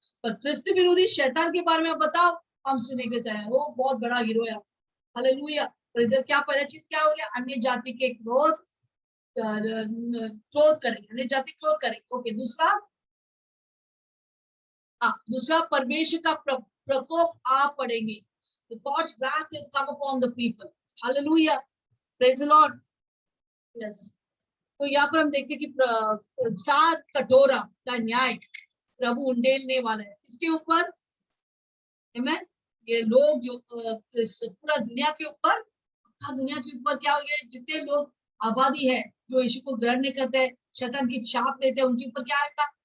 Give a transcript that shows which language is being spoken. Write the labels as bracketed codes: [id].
[hi] पर क्रिस्त विरोधी शैतान के बारे में आप बताओ, हम सुने के तैयार, वो बहुत बड़ा हीरो है। हालेलुया। तो इधर क्या पहला चीज क्या हो गया? अन्य जाति के क्रोध करेंगे, अन्य जाति क्रोध करेंगे। ओके, दूसरा परमेश्वर का प्रकोप आ पड़ेंगे। [en] The God's wrath will come upon the people. Hallelujah. Praise the Lord. Yes. [hi] तो यहाँ पर हम देखते हैं कि 7 कटोरा का न्याय प्रभु उंडेलने वाला है। इसके ऊपर Amen? ये लोग जो पूरा दुनिया के ऊपर क्या हो गया? जितने लोग आबादी है जो यीशु को ग्रहण नहीं करते, शैतान की छाप लेते हैं, उनके ऊपर क्या आएगा?